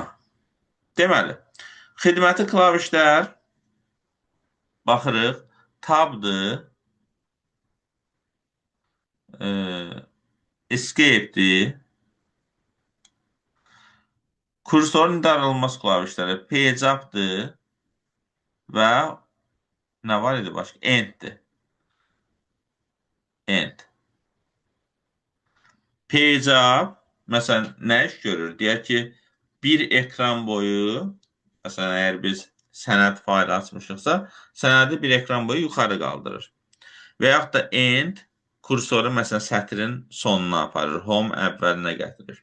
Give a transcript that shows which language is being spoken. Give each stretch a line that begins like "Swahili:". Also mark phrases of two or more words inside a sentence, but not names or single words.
Azerbaijani: Deməli, xidməti klavişlər baxırıq, tabdır, escape'dir, kursorun idarə olunması klavişləri
English: page up'dır
Azerbaijani: və nə var idi başqa? End'dir. End.
English: Page up,
Azerbaijani: məsələn, nə iş görür? Deyək ki, bir ekran boyu, məsələn, əgər biz sənəd faylı açmışıqsa, sənədi bir ekran boyu yuxarı qaldırır. Və yaxud da end, kursoru, məsələn, sətrin sonuna aparır, home əvvəlinə gətirir.